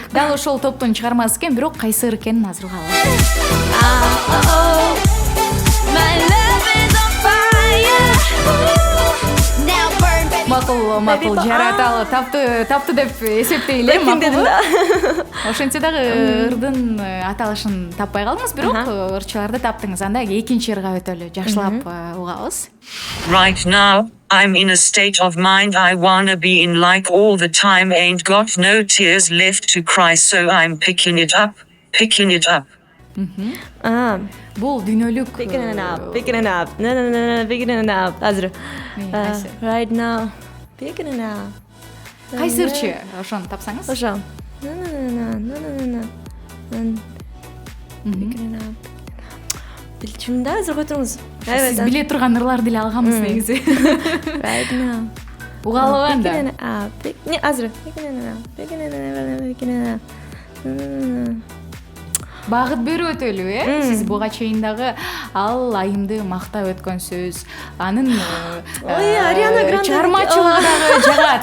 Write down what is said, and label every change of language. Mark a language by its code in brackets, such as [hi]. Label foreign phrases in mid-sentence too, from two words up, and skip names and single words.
[ky] Дал ошол топтун чыгармасы экен, бирок кайсы экенин азыр угалы. Макул жараталы таптı деп эсептейли. Ошентсе дагы ырдын аталышын таппай калдыңыз, бирок ырчыларды таптыңыз. Анда экинчи ырга өтөлү, жакшылап угабыз. [en] Right now, I'm in a state of mind I wanna be in like all the time, ain't got no tears left to cry, so I'm picking it up. [ky] Бул дүйнөлүк [en] Picking it up. Азыр. Right now. Picking it up. [ky] Кайсы ырчы? Ошону тапсаңыз. Ошо. Билчүм да, азыр койдуңуз. Сиз биле турган ырларды эле алганбыз негизи. [en] Right now. [ky] Угалы анда. Не, азыр. Багыт берип өтөлү, Сиз буга чейин дагы ал айымды мактап өткөн сөз, анын Ариана Гранде чыгармачылыгы дагы жагат,